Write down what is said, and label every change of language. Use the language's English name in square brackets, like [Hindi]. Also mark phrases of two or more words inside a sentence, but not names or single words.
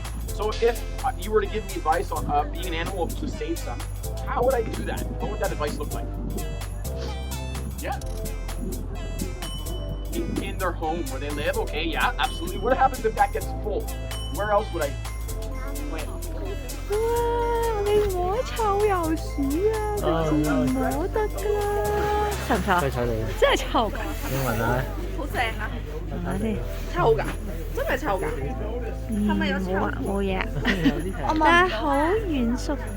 [English] So if you were to give me advice on being an animal to save some, how would I do that? What would that advice look like? Yeah. In their home where they live, okay, yeah, absolutely. What happens if that gets full? Where else would I plant? [Cantonese] 哇！你摸臭油鼠啊，直接唔摸得㗎啦，臭唔臭？真係臭你，真係臭㗎！你聞下。好正啊！聞下先。臭㗎，真係臭㗎。係咪有臭？冇嘢。但係好軟熟嘅。